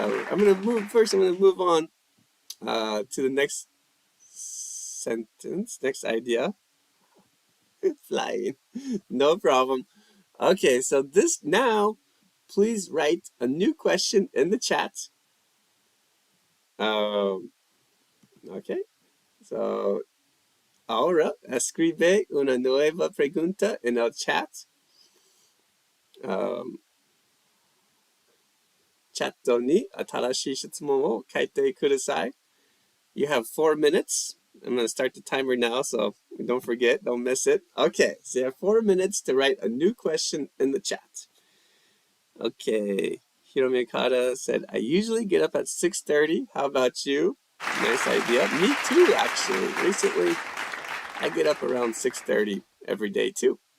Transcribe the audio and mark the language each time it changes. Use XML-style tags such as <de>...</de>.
<en>I'm going to move on to the next sentence, next idea. Flying. No problem. Okay, so now, please write a new question in the chat.</en> <es>Okay, so ahora escribe una nueva pregunta en el chat.</es> <ja>Chatに新しい質問を書いてください.</ja> <en>You have 4 minutes. I'm going to start the timer now, so don't forget, don't miss it. Okay, so you have 4 minutes to write a new question in the chat. Okay, Hiromikata said, I usually get up at 6:30. How about you? Nice idea. Me too, actually. Recently, I get up around 6:30 every day too.</en>